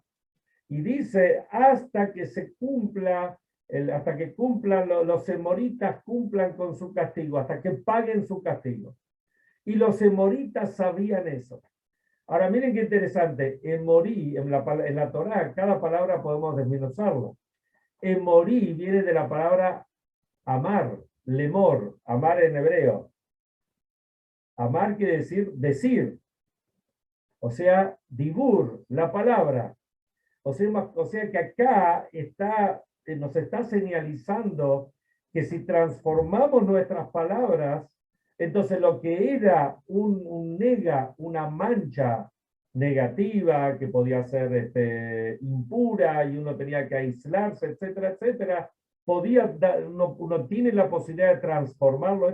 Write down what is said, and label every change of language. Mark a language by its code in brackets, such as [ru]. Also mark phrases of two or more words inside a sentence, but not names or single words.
[es] Y dice, hasta que se cumpla, hasta que cumplan los emoritas, cumplan con su castigo, hasta que paguen su castigo. Y los emoritas sabían eso. Ahora miren qué interesante, emorí, en la Torá, cada palabra podemos desmenuzarlo. Emorí viene de la palabra [he] אמר, לאמור, אמר [es] en hebreo. Amar quiere decir. O sea, dibur, la palabra. O sea que acá nos está señalizando que si transformamos nuestras palabras, entonces lo que era un nega, una mancha negativa, que podía ser impura y uno tenía que aislarse, etcétera, etcétera, uno tiene la posibilidad de transformarlo.